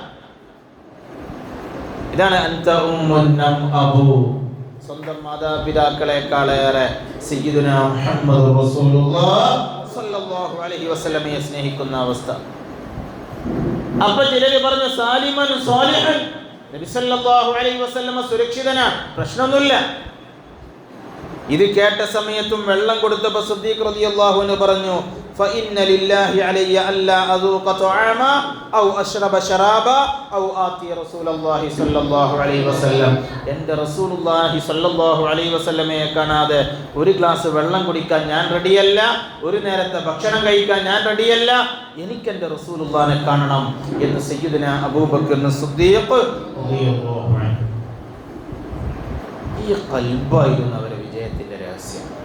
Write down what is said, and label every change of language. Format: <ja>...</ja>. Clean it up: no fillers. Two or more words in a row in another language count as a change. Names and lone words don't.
<ml>ഇതാണ്</ml> <ar>أنت أم نعم أبو,</ar> <ml>സ്വന്തം മാതാപിതാക്കളെക്കാളേറെ സയ്യിദുനാ മുഹമ്മദ് റസൂലുള്ളാഹി</ml> <ar>صلى الله عليه وسلم</ar> <ml>സ്നേഹിക്കുന്ന അവസ്ഥ. അപ്പൊ ചിലര് പറഞ്ഞു,</ml> <ar>سالما صالحا,</ar> <ml>നബി</ml> <ar>صلى الله عليه وسلم</ar> <ml>സുരക്ഷിതനാണ്, പ്രശ്നമൊന്നുമില്ല. ഇത് കേട്ട സമയത്തും വെള്ളം കൊടുത്തപ്പോൾ സിദ്ദീഖ്</ml> <ar>رضي الله عنه</ar> <ml>പറഞ്ഞു,</ml> <ar>فإن لله علي ألا أذوق طعاما أو أشرب شرابا أو آتي رسول الله صلى الله عليه وسلم.</ar> <ml>എൻ്റെ റസൂലുള്ളാഹി</ml> <ar>صلى الله عليه وسلم</ar> <ml>കാണാതെ ഒരു ഗ്ലാസ് വെള്ളം കുടിക്കാൻ ഞാൻ റെഡിയല്ല, ഒരു നേരത്തെ ഭക്ഷണം കഴിക്കാൻ ഞാൻ റെഡിയല്ല, എനിക്ക് എൻ്റെ റസൂലുള്ളാഹിനെ കാണണം എന്ന് സയ്യിദുന അബൂബക്കർ സിദ്ദീഖ്</ml> <ar>رضي الله عنه.</ar> <ml>ഈ ഖൽബായിരുന്നു അവരുടെ വിജയത്തിന്റെ രഹസ്യം.</ml>